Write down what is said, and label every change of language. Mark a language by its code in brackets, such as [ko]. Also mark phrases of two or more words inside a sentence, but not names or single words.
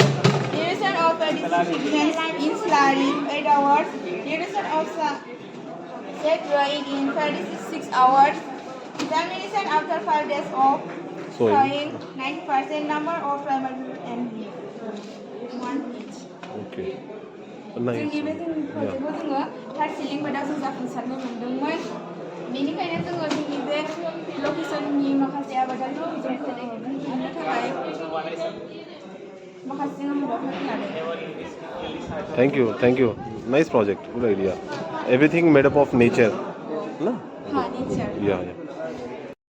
[en] Duration of pesticide treatment in slurry 8 hours. Duration of set drying in pesticide 6 hours. Germination after 5 days of sowing 90% number of primary and leaf 1 each. Okay. Nice. [brx] जोंनि बे जोंनि प्रजेक्टखौ जोङो [en] third seedling bedआव [brx] जों जाफुंसारनो मोन्दोंमोन बेनिखायनो जोङो जोंनि बे लकेसननि माखासे आबादारिफोरखौ जों फोरोंनो थाखाय माखासे मदद होनानै [en] Thank you. Nice project. Good idea. Everything made up of nature. No? [brx] हा नेचार [en] Yeah.